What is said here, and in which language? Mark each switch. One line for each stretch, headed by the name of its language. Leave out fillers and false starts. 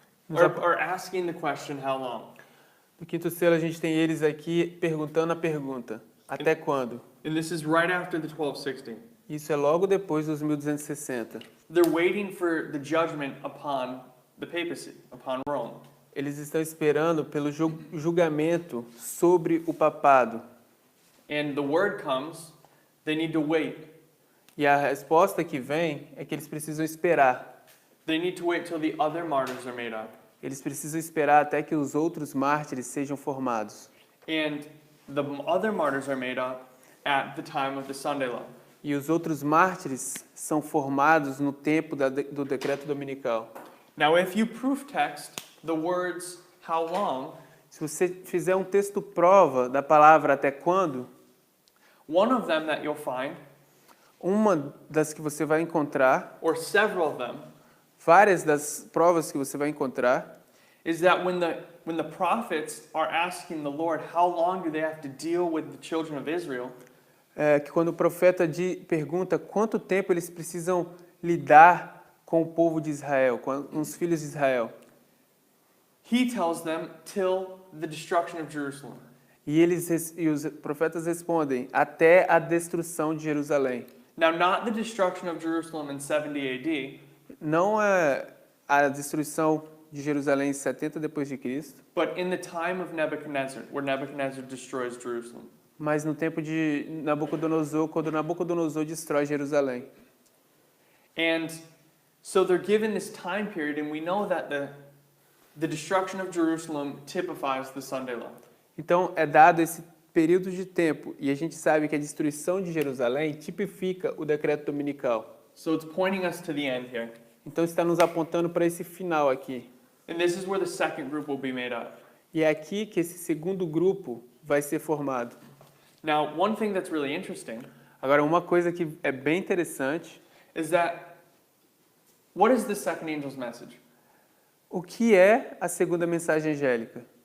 English: Or asking the question, how long?
Portuguese: No quinto selo a gente tem eles aqui perguntando a pergunta: até quando?
English: And this is right after the 1260.
Portuguese: Isso é logo depois dos 1260.
English: They're waiting for the judgment upon the papacy, upon Rome.
Portuguese: Eles estão esperando pelo julgamento sobre o papado.
English: And the word comes, they need to wait.
Portuguese: E a resposta que vem é que eles precisam esperar.
English: They need to wait till the other martyrs are made up.
Portuguese: Eles precisam esperar até que os outros mártires sejam formados.
English: And the other martyrs are made up at the time of the Sunday law.
Portuguese: E os outros mártires são formados no tempo do decreto dominical.
English: Now, if you proof text the words how long,
Portuguese: Se você fizer um texto prova da palavra até quando,
English: one of them that you'll find
Portuguese: Uma das que você vai encontrar,
English: or several of them,
Portuguese: várias das provas que você vai encontrar,
English: is that when the prophets are asking the Lord how long do they have to deal with the children of Israel,
Portuguese: é que quando o profeta pergunta quanto tempo eles precisam lidar com o povo de Israel, com os filhos de Israel,
English: he tells them till the destruction of Jerusalem.
Portuguese: e os profetas respondem até a destruição de Jerusalém.
English: Now, not the destruction of Jerusalem in 70 AD,
Portuguese: Não é a destruição de Jerusalém em 70 depois de Cristo,
English: but in the time of Nebuchadnezzar, where Nebuchadnezzar destroys Jerusalem.
Portuguese: mas no tempo de Nabucodonosor, quando Nabucodonosor destrói Jerusalém.
English: And so they're given this time period, and we know that the destruction of Jerusalem typifies the Sunday law.
Portuguese: Então é dado esse período de tempo e a gente sabe que a destruição de Jerusalém tipifica o decreto dominical.
English: So it's pointing us to the end here.
Portuguese: Então está nos apontando para esse final aqui.
English: And this is where the second group will be made up.
Portuguese: E é aqui que esse segundo grupo vai ser formado.
English: Now, one thing that's really interesting
Portuguese: Agora, uma coisa que é bem interessante,
English: is that what is the second angel's message?
Portuguese: o que é a segunda mensagem angélica?